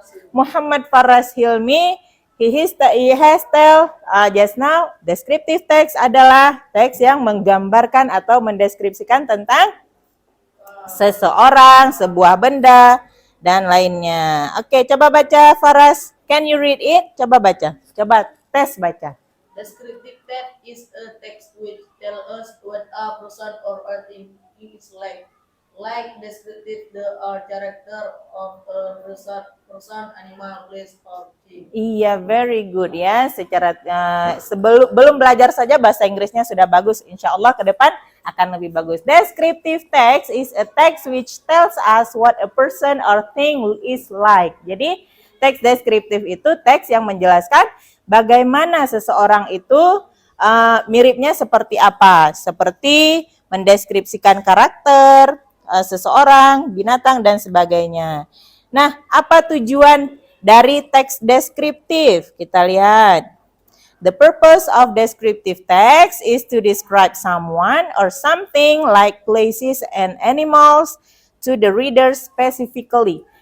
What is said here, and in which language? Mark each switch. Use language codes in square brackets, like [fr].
[id] Muhammad Faras Hilmi. [en] He has tell just now, [id] descriptive text adalah teks yang menggambarkan atau mendeskripsikan tentang seseorang, sebuah benda, dan lainnya. Oke, coba baca Faras. [en] Can you read it? [id] Coba baca. Coba tes baca. [en] Descriptive text is a text which tell us what a person or a thing is like. Like descriptive the character of a person, animal, place, or thing. [id] Iya, [en] very good [id] ya. Secara belum belajar saja bahasa Inggrisnya sudah bagus. Insya Allah ke depan akan lebih bagus. [en] Descriptive text is a text which tells us what a person or thing is like. [id] Jadi teks deskriptif itu teks yang menjelaskan bagaimana seseorang itu miripnya seperti apa. Seperti mendeskripsikan karakter seseorang, binatang, dan sebagainya. Nah, apa tujuan dari teks deskriptif? Kita lihat. [en] The purpose of descriptive text is to describe someone or something like places and animals to the reader specifically.